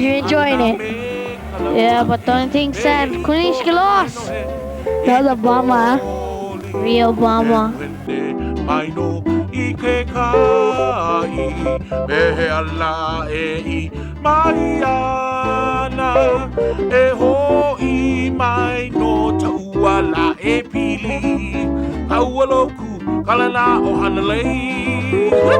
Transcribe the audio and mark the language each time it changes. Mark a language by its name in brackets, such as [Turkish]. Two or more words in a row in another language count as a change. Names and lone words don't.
[English] You're enjoying it. Yeah, but the only thing sad, Kunishki lost. That was a bummer. Real bummer. [Hawaiian] Mai no I ke kai e ala e I mai ana e ho I mai no tauala e pili Kaualoku kalana o hanalei